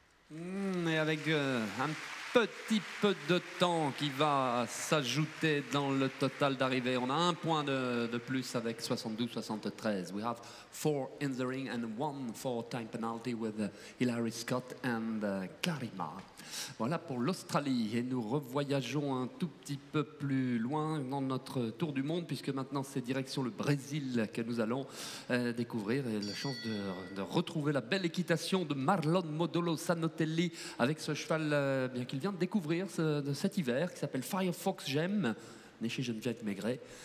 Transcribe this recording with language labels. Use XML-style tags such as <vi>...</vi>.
<fr>Et avec un petit peu de temps qui va s'ajouter dans le total d'arrivée. On a un point de plus avec 72-73.</fr> <en>We have 4 in the ring and 1 for time penalty with Hilary Scott and Clarima.</en> <fr>Voilà pour l'Australie. Et nous revoyageons un tout petit peu plus loin dans notre tour du monde, puisque maintenant c'est direction le Brésil que nous allons découvrir. Et la chance de retrouver la belle équitation de Marlon Modolo Sanotelli avec ce cheval bien qu'il vient de découvrir de cet hiver, qui s'appelle Firefox Gem, né chez Geneviève Maigret.</fr>